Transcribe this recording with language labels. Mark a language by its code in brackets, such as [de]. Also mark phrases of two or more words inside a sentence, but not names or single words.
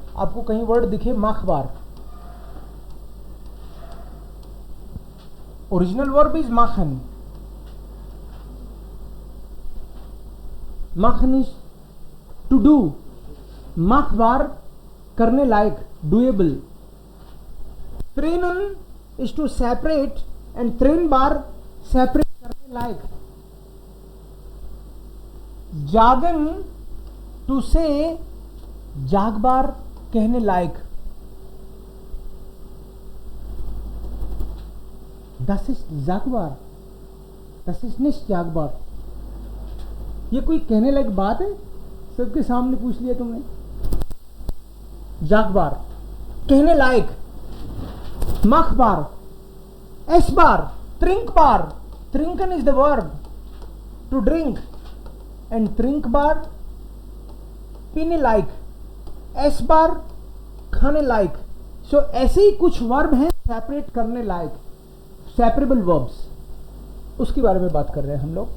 [hi] आपको कहीं वर्ड दिखे माखबार, [en] original verb is machen, machen is to do, [hi] माखबार करने लायक, डुएबल। [en] trennen is to separate and trennbar separate [hi] करने लायक। [en] sagen to say [hi] जागबार कहने लायक। [de] Das ist sagbar, das ist nicht sagbar. [hi] ये कोई कहने लायक बात है? सबके सामने पूछ लिया तुमने। जागबार कहने लायक, मखबार, एसबार, त्रिंकबार, [en] trinken is the verb to drink and trinkbar [hi] पीने लायक, एसबार खाने लायक। सो ऐसे ही कुछ वर्ब हैं सेपरेट करने लायक, [en] separable verbs, [hi] उसके बारे में बात कर रहे हैं हम लोग।